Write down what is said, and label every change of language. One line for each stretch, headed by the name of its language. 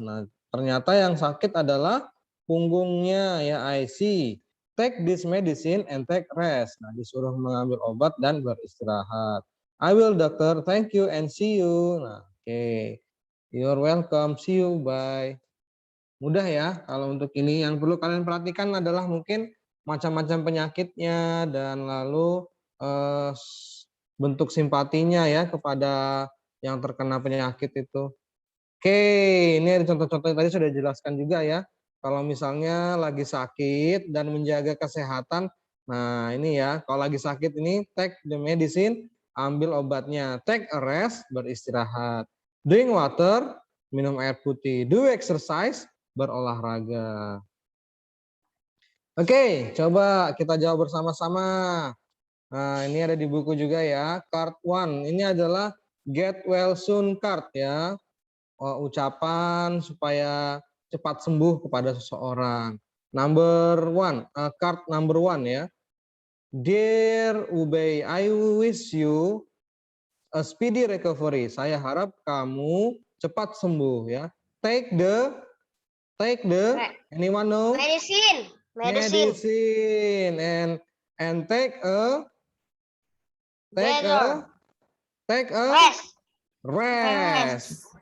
Indonesian: Nah, ternyata yang sakit adalah punggungnya ya
English: I see. Take this medicine and take rest.
Indonesian: Nah, disuruh mengambil obat dan beristirahat.
English: I will dokter, thank you and see you. Nah, oke. You're welcome, see you, bye.
Indonesian: Mudah ya kalau untuk ini. Yang perlu kalian perhatikan adalah mungkin macam-macam penyakitnya dan lalu eh, bentuk simpatinya ya kepada yang terkena penyakit itu. Oke, ini ada contoh-contoh yang tadi sudah dijelaskan juga ya. Kalau misalnya lagi sakit dan menjaga kesehatan, nah ini ya, kalau lagi sakit ini
English: take the medicine,
Indonesian: ambil obatnya.
English: Take a rest,
Indonesian: beristirahat.
English: Drink water,
Indonesian: minum air putih.
English: Do exercise,
Indonesian: berolahraga. Oke, coba kita jawab bersama-sama. Nah, ini ada di buku juga ya. Card 1, ini adalah get well soon card ya. Ucapan supaya cepat sembuh kepada seseorang.
English: Card number 1 ya. Dear Ubay, I wish you a speedy recovery.
Indonesian: Saya harap kamu cepat sembuh ya.
English: Take the anyone know? Medicine. Medicine and take a rest.